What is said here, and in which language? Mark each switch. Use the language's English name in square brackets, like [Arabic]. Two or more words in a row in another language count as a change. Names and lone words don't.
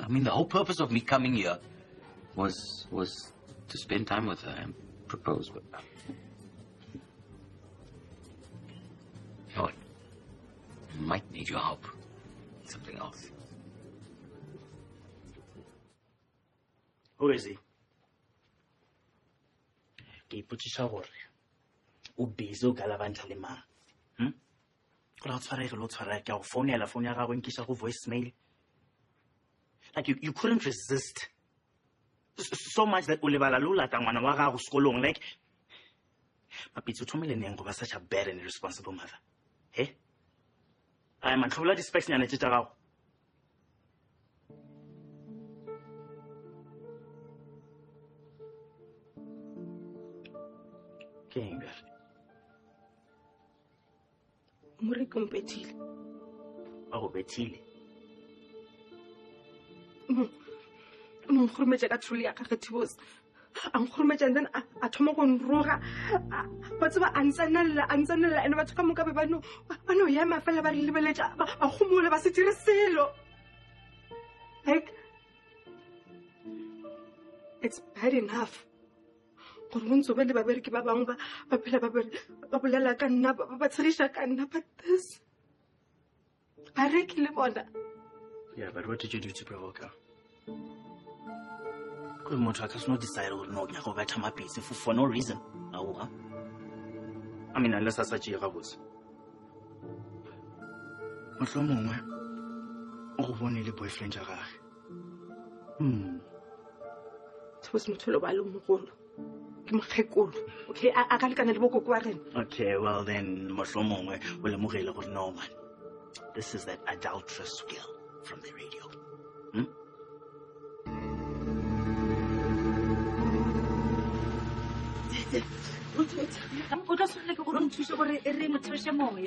[English] I mean, the whole purpose of me coming here was to spend time with her and propose. But, you know what? I might need your help. Something else. Who is he? [Northern Sotho] Ke ipotšiša gore o busy o ka labantšha le mang go la go tshwarege le o tshwarega ke a go founela phone ya gago nkiša go voicemail. [English] Like you couldn't resist so much that [Northern Sotho] o lebala le o lata ngwana wa gago sekolong. [English] Like [Northern Sotho] mapitsi o thomile neng go ba [English] such a bad and irresponsible mother? [Northern Sotho] He a mantlhobola di-specsnyana tše tša gago. Ke eng bjale? Moreki o mpethile. Ba go bethile? O nkgorometša ka tholo ya gage Thibose. A nkgorometša [English] and then [Northern Sotho] a thoma go nroga. Ba tseba a ntsanelela ande batho ka moka be ba no ema fela ba re lebeletša ba gomola ba se dire selo. [English] Like, it's bad enough [Northern Sotho] gore o ntse o be le babereki ba bangwe ba phela ba bolela ka nna ba tshegiša ka nna, [English] but this [Northern Sotho] bareki le bona. [English] Yeah, but what did you do to provoke her? [Northern Sotho] Because motho a ka se no decide gore no nyaka go betha mapitsi [English] for no reason. [Northern Sotho] Aowa. [English] I mean, unless [Northern Sotho] a sa tšee gabotse. Mohlomongwe o go bone le boyfriend ja gage. Thibose motho lo ba le mogolo. Ke mokgekolo. Okay, a ka lekana le bokoko wa rena. [English] Okay, well then, [Northern Sotho] mohlomongwe o lemogile gore [English] no man, this is that adulterous girl from the radio. [Northern Sotho] O tla tshwanela ke gore o nthuse gore re mo theoše moya.